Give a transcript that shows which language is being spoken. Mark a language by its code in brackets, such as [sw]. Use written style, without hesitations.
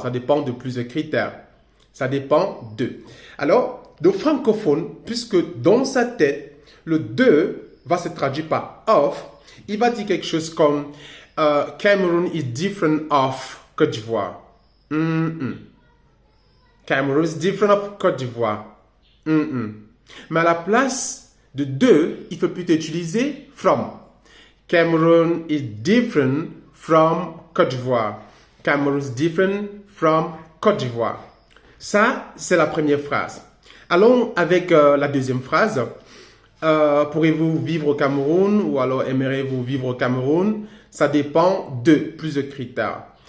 [fr] Ça dépend de plusieurs critères. Ça dépend de. Alors, le francophone, puisque dans sa tête, le de va se traduire par of, il va dire quelque chose comme [en] Cameroon is different of Côte d'Ivoire. Cameroon is different of Côte d'Ivoire. [fr] Mais à la place de, il faut plutôt utiliser from. [en] Cameroon is different from Côte d'Ivoire. Cameroon is different from Côte d'Ivoire. [fr] Ça, c'est la première phrase. Allons avec la deuxième phrase. Pourrez-vous vivre au Cameroun ou alors aimeriez-vous vivre au Cameroun? Ça dépend de plusieurs critères.